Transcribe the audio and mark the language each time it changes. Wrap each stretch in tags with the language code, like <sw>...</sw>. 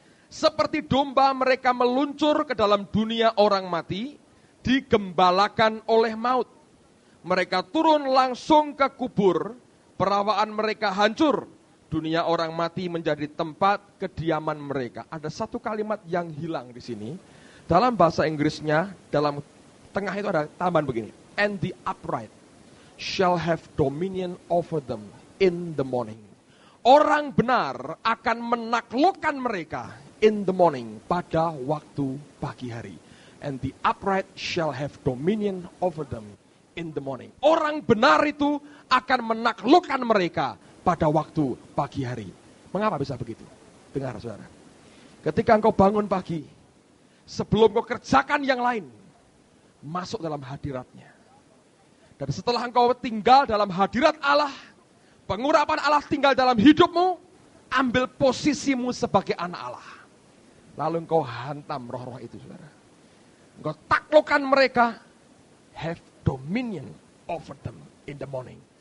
<id>Seperti domba mereka meluncur ke dalam dunia orang mati, digembalakan oleh maut. Mereka turun langsung ke kubur, perawaan mereka hancur. Dunia orang mati menjadi tempat kediaman mereka. Ada satu kalimat yang hilang di sini. Dalam bahasa Inggrisnya, dalam tengah itu ada tambahan begini.</id> <en>And the upright shall have dominion over them in the morning.</en> <id>Orang benar akan menaklukkan mereka</id> <en>in the morning,</en> <id>pada waktu pagi hari.</id> <en>And the upright shall have dominion over them in the morning.</en> <id>Orang benar itu akan menaklukkan mereka pada waktu pagi hari. Mengapa bisa begitu? Dengar saudara. Ketika engkau bangun pagi, sebelum engkau kerjakan yang lain, masuk dalam hadiratnya. Dan setelah engkau tinggal dalam hadirat Allah, pengurapan Allah tinggal dalam hidupmu, ambil posisimu sebagai anak Allah. Lalu engkau hantam roh-roh itu saudara. Engkau taklukkan mereka,</id> <en>have dominion over them in the morning.</en>